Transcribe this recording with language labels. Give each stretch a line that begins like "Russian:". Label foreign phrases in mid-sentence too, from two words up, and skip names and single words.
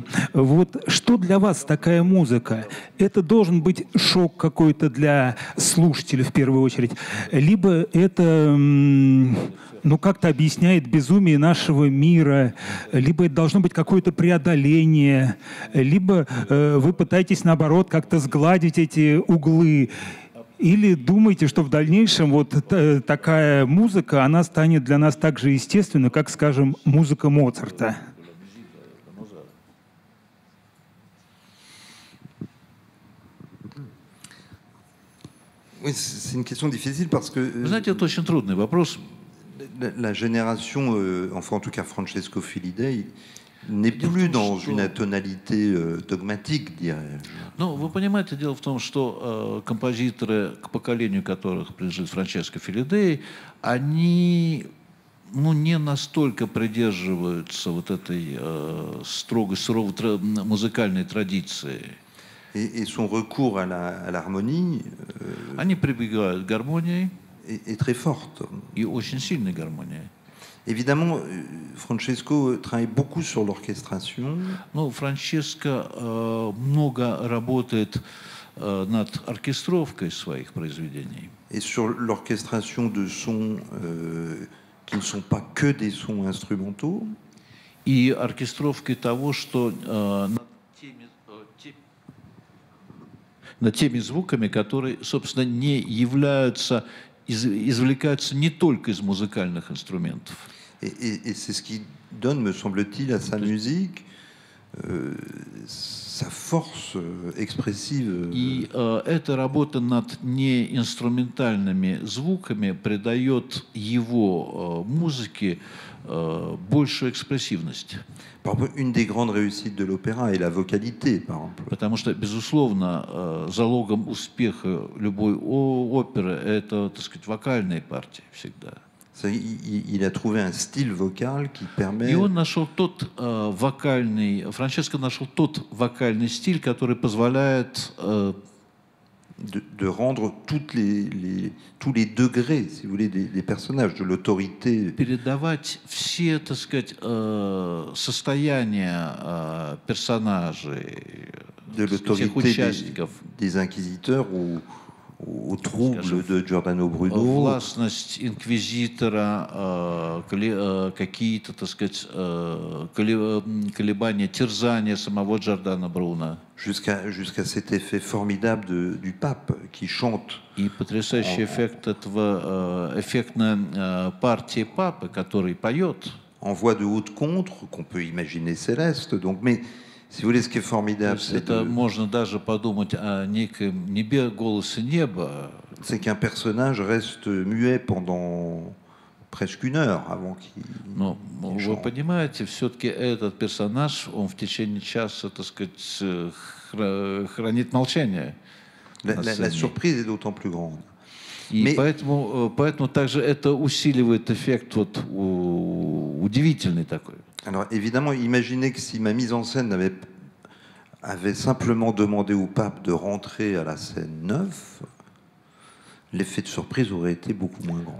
Russian: Вот что для вас такая музыка? Это должен быть шок какой-то для слушателя в первую очередь, либо это как-то объясняет безумие нашего мира, либо это должно быть какое-то преодоление, либо вы пытаетесь, наоборот, как-то сгладить эти углы. Или думаете, что в дальнейшем вот такая музыка, она станет для нас так же естественна, как, скажем, музыка Моцарта?
French: Oui, c'est une question difficile parce que...
Russian: Вы знаете, это очень трудный вопрос.
French: La génération, enfin en tout cas Francesco Filidei, n'est plus dans une atonalité dogmatique, dirais-je.
Russian: Ну, вы понимаете, дело в том, что композиторы, к поколению которых принадлежит Франческо Филидей, они не настолько придерживаются вот этой суровой музыкальной традиции.
French: Et son recours à l'harmonie
Russian: Они прибегают к гармонии
French: est très forte.
Russian: И очень сильной гармонии.
French: Évidemment, Francesco travaille beaucoup sur l'orchestration.
Russian: Ну, Франческо много работает над оркестровкой своих произведений.
French: Et sur l'orchestration de sons qui ne sont pas que des sons instrumentaux.
Russian: И оркестровкой того, что над теми звуками, которые, собственно, не являются, извлекаются не только из музыкальных инструментов.
French: Et c'est ce qui donne, me semble-t-il, à sa musique sa force expressive.
Russian: И эта работа над неинструментальными звуками придает его музыке большую экспрессивность.
French: Une des grandes réussites de l'opéra est la vocalité, par exemple.
Russian: Потому что, безусловно, залогом успеха любой оперы это, так сказать, вокальные партии всегда.
French: Il a trouvé un style vocal qui permet...
Russian: И он нашел тот Франческо нашел тот вокальный стиль, который позволяет
French: de rendre tous les degrés, si vous voulez, des personnages, de l'autorité.
Russian: Передавать все, так сказать, состояния персонажей,
French: de l'autorité des inquisiteurs au trouble de Giordano Bruno.
Russian: Властность инквизитора, какие-то, так сказать, колебания, терзания самого Джордано Бруно.
French: Jusqu'à cet effet formidable du pape qui chante.
Russian: И потрясающий эффект этого, эффектная партия папы, который поет.
French: En voix de haute contre, qu'on peut imaginer céleste, donc, mais si vous voulez, ce qui est formidable, c'est
Russian: можно даже подумать о неком голосе неба.
French: C'est qu'un personnage reste muet pendant presque 1 heure avant qu'il.
Russian: Но вы понимаете, все-таки этот персонаж, он в течение часа, так сказать, хранит молчание.
French: La surprise est d'autant plus grande.
Russian: И поэтому также это усиливает эффект вот удивительный такой.
French: Alors évidemment, imaginez que si ma mise en scène avait simplement demandé au pape de rentrer à la scène 9, l'effet de surprise aurait été beaucoup moins grand.